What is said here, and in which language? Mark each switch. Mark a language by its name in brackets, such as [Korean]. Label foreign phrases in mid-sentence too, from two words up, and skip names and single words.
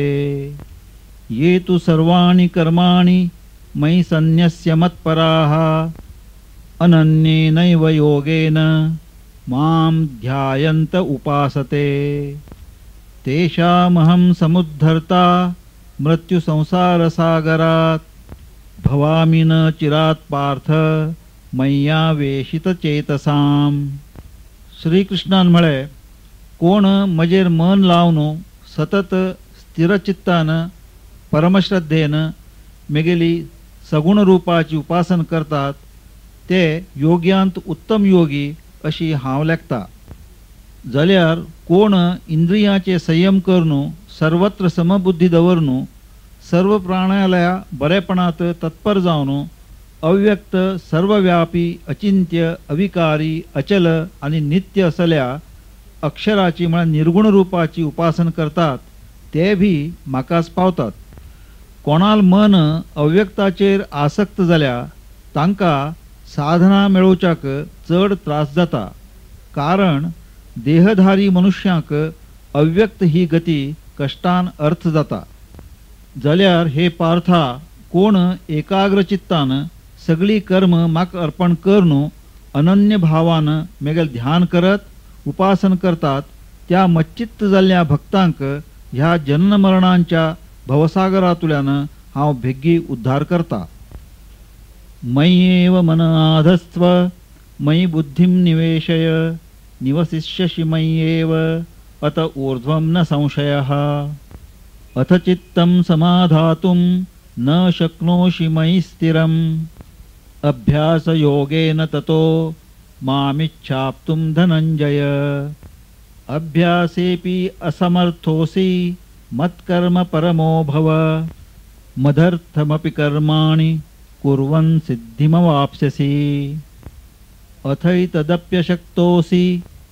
[Sanskrit] ये तु सर्वाणि कर्माणि मयि सन्न्यस्य मत्पराः अनन्येनैव योगेन मां ध्यायन्त उपासते तेषामहं समुद्धर्ता मृत्युसंसारसागरात् भवामि न चिरात् पार्थ मय्यावेशितचेतसाम्। [Konkani] श्रीकृष्णान म्हळे कोण म्हजेर मन लावन सतत स्थिरचित्तान परमश्रद्धेन मेगेली सगुण रूपाची उपासन करतात ते योग्यांत उत्तम योगी अशी हांव लेखता। जाल्यार कोण इंद्रियाचे संयम करनो सर्वत्र समबुद्धी दवरनो सर्व प्राणालया बरेपणात तत्पर जावन अव्यक्त सर्वव्यापी अचिंत्य अविकारी अचल आणि नित्य असल्या अक्षराची म्हळ्यार निर्गुण रूपाची उपासन करतात ते भी म्हाकाच पावतात। कोणाल मन अव्यक्ताचेर आसक्त जाल्या तांकां साधना मेळोवच्याक चड त्रास जाता कारण देहधारी मनुष्याक अव्यक्त ही गती कष्टान अर्थ जाता। जाल्यार हे पार्था कोण एकाग्र चित्तान सगळी कर्म म्हाक अर्पण करनो अनन्य भावान मेगेल ध्यान करत उपासन करतात त्या मच्चित्त जाल्ल्या भक्तांक ह्या जन्म मरणांच्या भवसागरातुल्यान हांव बेगी उद्धार करता। [Sanskrit] मय्येव मन आधस्त्व मयि बुद्धिं निवेशय निवसिष्यसि मय्येव अत ऊर्ध्वं न संशयः अथ चित्तं समाधातुं न शक्नोषि मयि स्थिरम् अभ्यासयोगेन ततो मामिच्छाप्तुं धनञ्जय अभ्यासेऽपि असमर्थोऽसि मत्कर्म परमो भव मदर्थमपि कर्माणि कुर्वन् सिद्धिमवाप्स्यसि अथैतदप्यशक्तोऽसि